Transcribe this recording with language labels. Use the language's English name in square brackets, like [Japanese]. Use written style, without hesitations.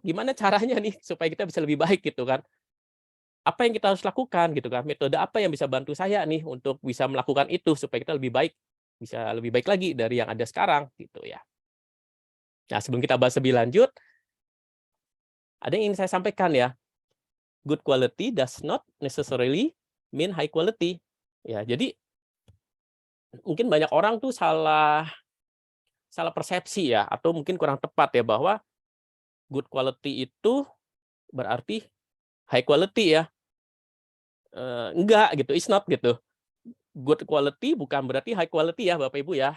[Indonesian] Gimana caranya nih supaya kita bisa lebih baik gitu kan? Apa yang kita harus lakukan gitu kan? Metode apa yang bisa bantu saya nih untuk bisa melakukan itu supaya kita lebih baik, bisa lebih baik lagi dari yang ada sekarang gitu ya. Nah, sebelum kita bahas lebih lanjut, ada yang ingin saya sampaikan ya. [English] Good quality does not necessarily mean high quality. [Indonesian] Ya, jadi mungkin banyak orang tuh salah persepsi ya atau mungkin kurang tepat ya bahwa good quality itu berarti high quality ya. Enggak gitu, [English] it's not [Indonesian] gitu. Good quality bukan berarti high quality ya Bapak Ibu ya.